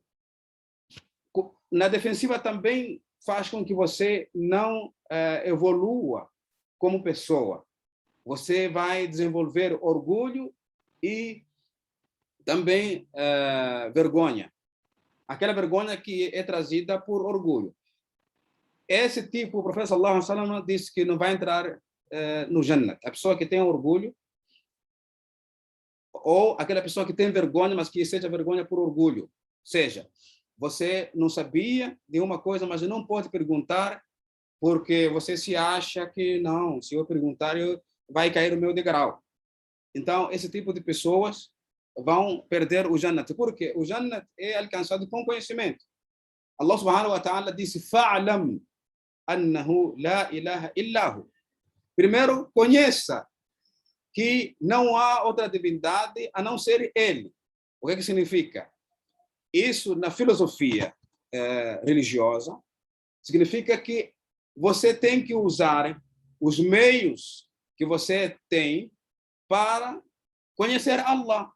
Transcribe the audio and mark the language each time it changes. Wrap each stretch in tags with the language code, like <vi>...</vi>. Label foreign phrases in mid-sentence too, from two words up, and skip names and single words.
<pt>Na defensiva também faz com que você não evolua como pessoa. Você vai desenvolver orgulho e também vergonha. Aquela vergonha que é trazida por orgulho. Esse tipo, o profeta</pt> <ar>صلى الله عليه وسلم</ar> <pt>disse que não vai entrar no Jannah. A pessoa que tem orgulho, ou aquela pessoa que tem vergonha, mas que seja vergonha por orgulho. Ou seja, você não sabia de uma coisa, mas não pode perguntar, porque você se acha que, não, se eu perguntar, vai cair o meu degrau. Então, esse tipo de pessoas vão perder o Jannat. Por quê? O Jannat é alcançado com conhecimento.</pt> <ar>الله سبحانه وتعالى disse, فاعلم أنه لا إله إلا هو.</ar> <pt>Primeiro, conheça que não há outra divindade a não ser ele. O que significa? Isso, na filosofia religiosa, significa que você tem que usar os meios que você tem para conhecer Allah.</pt>